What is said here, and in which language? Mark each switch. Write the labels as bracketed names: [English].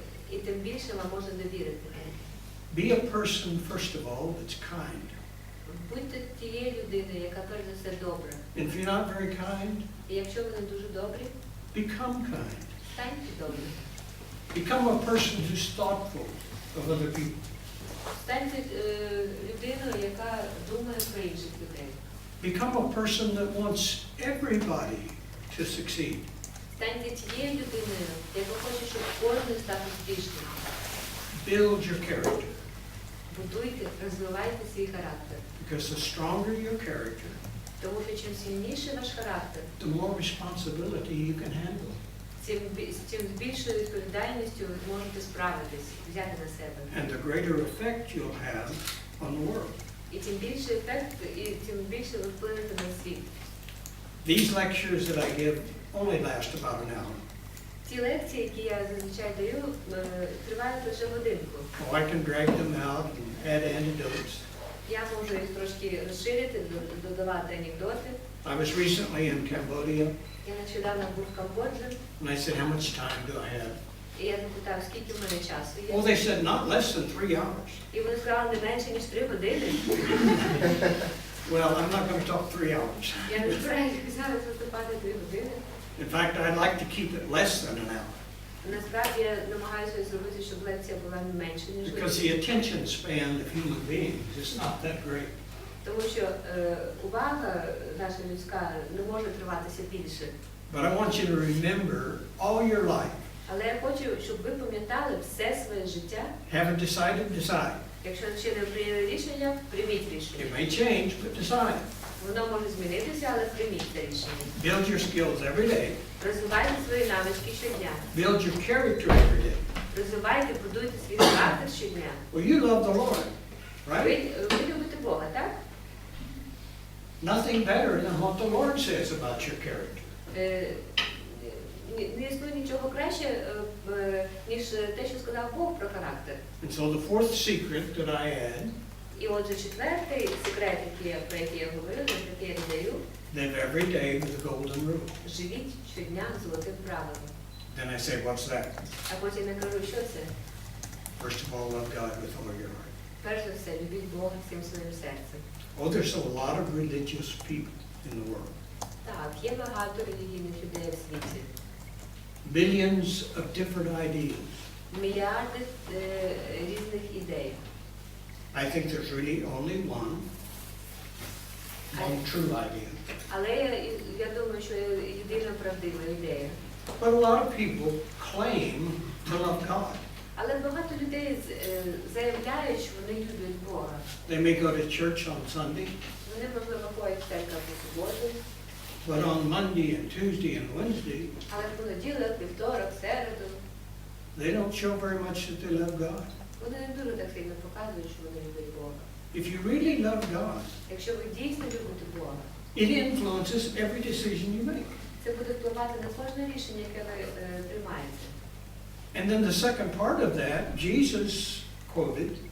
[Ukrainian] І тим більше вам можна довірити. [English] Be a person, first of all, that's kind. [Ukrainian] Будьте тією людиною, яка перш за все добра. [English] And if you're not very kind, [Ukrainian] І якщо ви не дуже добрі, [English] become kind. [Ukrainian] станьте добрі. [English] Become a person who's thoughtful of other people. [Ukrainian] Станьте людиною, яка думає про інших людей. [English] Become a person that wants everybody to succeed. [Ukrainian] Станьте тією людиною, яка хоче, щоб кожен став успішним. [English] Build your character. [Ukrainian] Будуйте, розвивайте свій характер. [English] Because the stronger your character, [Ukrainian] Тому що чим сильніший ваш характер, [English] the more responsibility you can handle. [Ukrainian] тим з більшою відповідальністю ви можете справитись, взяти на себе. [English] And the greater effect you'll have on the world. [Ukrainian] І тим більший ефект, і тим більше ви вплинете на світ. [English] These lectures that I give only last about an hour. [Ukrainian] Ці лекції, які я зазвичай даю, тривають лише годинку. [English] Oh, I can drag them out and add anecdotes. [Ukrainian] Я можу їх трошки розширити, додавати анекдоти. [English] I was recently in Cambodia, [Ukrainian] Я нещодавно був в Камбоджі, [English] and I said, how much time do I have? [Ukrainian] і я запитав, скільки в мене часу є. [English] Oh, they said, not less than 3 hours. [Ukrainian] І вони сказали, не менше, ніж 3 години. [English] Well, I'm not going to talk 3 hours. [Ukrainian] Я не збираюся зараз виступати 3 години. [English] In fact, I'd like to keep it less than an hour. [Ukrainian] Насправді я намагаюся зробити, щоб лекція була не менше, ніж [English] Because the attention span of human beings is not that great. [Ukrainian] Тому що увага наша людська не може триватися більше. [English] But I want you to remember all your life. [Ukrainian] Але я хочу, щоб ви пам'ятали все своє життя. [English] Haven't decided, decide. [Ukrainian] Якщо ще не прийняли рішення, прийміть рішення. [English] It may change, but decide. [Ukrainian] Воно може змінитися, але прийміть це рішення. [English] Build your skills every day. [Ukrainian] Розвивайте свої навички щодня. [English] Build your character every day. [Ukrainian] Розвивайте, будуйте свій характер щодня. [English] Well, you love the Lord, right? [Ukrainian] Ви любите Бога, так? [English] Nothing better than what the Lord says about your character. [Ukrainian] Не існує нічого краще, ніж те, що сказав Бог про характер. [English] And so the fourth secret that I add, [Ukrainian] І отже, четвертий секрет, про який я говорила, який я додаю, [English] live every day with the golden rule. [Ukrainian] живіть щодня золотим правилом. [English] Then I say, what's that? [Ukrainian] А потім я кажу, що це? [English] First of all, love God with all your heart. [Ukrainian] Перш за все, любіть Бога всім своїм серцем. [English] Oh, there's a lot of religious people in the world. [Ukrainian] Так, є багато релігійних людей у світі. [English] Billions of different ideas. [Ukrainian] Мільярди різних ідей. [English] I think there's really only one true idea. [Ukrainian] Але я думаю, що єдина правдива ідея. [English] But a lot of people claim to love God. [Ukrainian] Але багато людей заявляють, що вони люблять Бога. [English] They may go to church on Sunday, [Ukrainian] Вони, можливо, ходять в церкву по суботу, [English] but on Monday and Tuesday and Wednesday, [Ukrainian] але в понеділок, вівторок, середу, [English] they don't show very much that they love God. [Ukrainian] вони не дуже так сильно показують, що вони люблять Бога. [English] If you really love God, [Ukrainian] Якщо ви дійсно любите Бога, [English] It influences every decision you make. [Ukrainian] Це буде впливати на кожне рішення, яке ви приймаєте. [English] And then the second part of that, Jesus quoted,